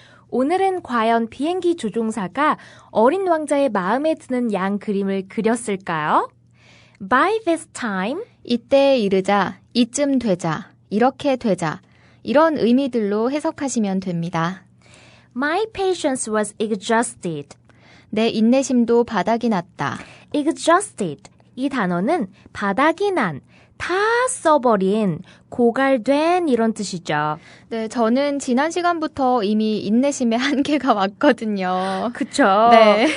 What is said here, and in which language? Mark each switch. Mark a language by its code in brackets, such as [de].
[ko] 오늘은 과연 비행기 조종사가 어린 왕자의 마음에 드는 양 그림을 그렸을까요? [en] By this time, [ko] 이때에 이르자, 이쯤 되자, 이렇게 되자, 이런 의미들로 해석하시면 됩니다. [en] my patience was exhausted. [ko] 내 인내심도 바닥이 났다. [en] exhausted. [ko] 이 단어는 바닥이 난, 다 써버린, 고갈된 이런 뜻이죠. 네, 저는 지난 시간부터 이미 인내심의 한계가 왔거든요. 그쵸? 네.